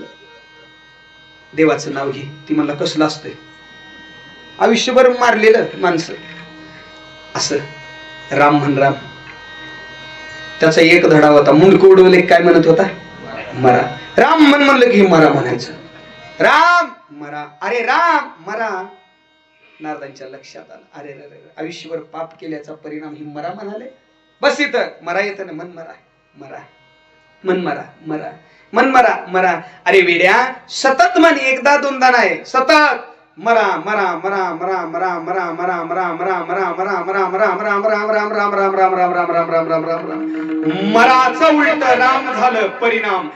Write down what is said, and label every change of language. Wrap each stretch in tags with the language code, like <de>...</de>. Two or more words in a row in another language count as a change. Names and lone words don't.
<mr>देवाचं नाव घे. ती म्हणला कसलं असतंय? आयुष्यभर मारलेलं माणसं असं राम म्हण राम. त्याचा एक धडा होता, मुंडक उडवले काय म्हणत होता? मरा. राम म्हणलं की मरा म्हणायचं. राम मरा, अरे राम मरा. नारदांच्या लक्षात आलं, अरे रे, आयुष्यभर पाप केल्याचा परिणाम ही मरा म्हणाले. बस इथं मरा येतं ना, मन मरा मरा, मन मरा मरा, मन मरा मरा. अरे वेड्या, सतत म्हण, एकदा दोनदा नाही, सतत मरा मरा मरा मरा मरा मरा मरा मरा मरा मरा मरा मरा मरा मरा मरा राम राम राम राम राम राम राम राम राम राम राम. मराचं उलट राम झालं परिणाम.</mr>